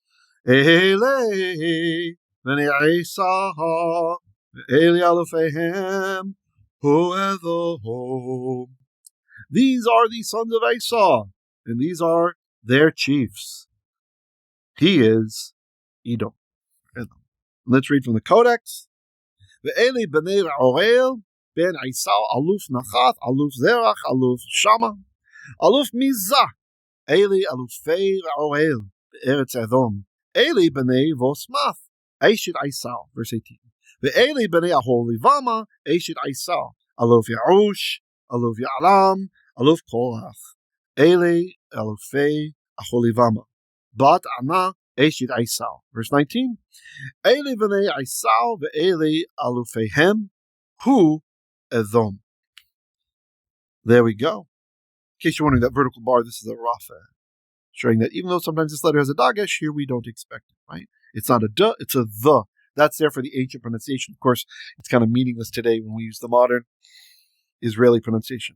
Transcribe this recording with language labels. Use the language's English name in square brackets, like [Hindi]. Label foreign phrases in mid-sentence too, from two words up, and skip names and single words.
[Hebrew] אלה בני עשו ואלה אלופיהם הוא אדום. [English] These are the sons of Esau, and these are their chiefs. He is Edom. Let's read from the Codex. [Hebrew] ואלה בני רעואל בן עשו, אלוף נחת אלוף זרח אלוף שמה אלוף מזה. אלה אלופי רעואל בארץ אדום. אלה בני בשמת אשת עשו. [English] Verse 18. [Hebrew] ואלה בני אהליבמה אשת עשו. אלוף יעוש אלוף יעלם אלוף קרח. אלה אלופי אהליבמה בת ענה, אשת עשו. Verse 19. אלה בני עשו ואלה אלופיהם, הוא אדום. [English] There we go. In case you're wondering, that vertical bar, this is a Rafa, showing that even though sometimes this letter has a dagesh, here we don't expect it, right? It's not a duh, it's a the. That's there for the ancient pronunciation. Of course, it's kind of meaningless today when we use the modern Israeli pronunciation.